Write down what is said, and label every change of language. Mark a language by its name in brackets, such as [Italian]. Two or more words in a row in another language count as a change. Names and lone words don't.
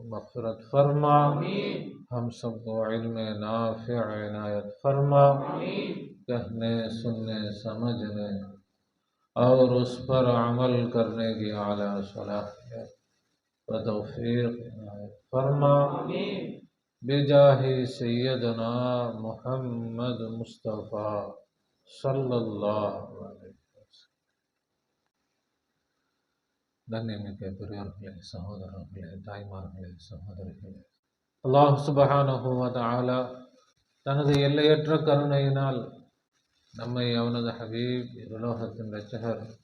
[Urdu] مغفرت فرما، ہم سب کو علم نافع عنایت فرما، کہنے سننے سمجھنے اور اس پر عمل کرنے کی اعلیٰ صلاحیت و توفیق عنایت فرما، بجاہ سیدنا محمد مصطفیٰ [Arabic] صلی اللہ علیہ وسلم. [Tamil] கண்ணியமிக்க பெரியோர்களே, சகோதரர்களே, தாய்மார்களே, சகோதரிகளே, அல்லாஹ் [Arabic] سبحانه وتعالى [Tamil] தனது எல்லையற்ற கருணையினால் நம்மை அவனது ஹபீப் இருலோகத்தின் இரட்சகர்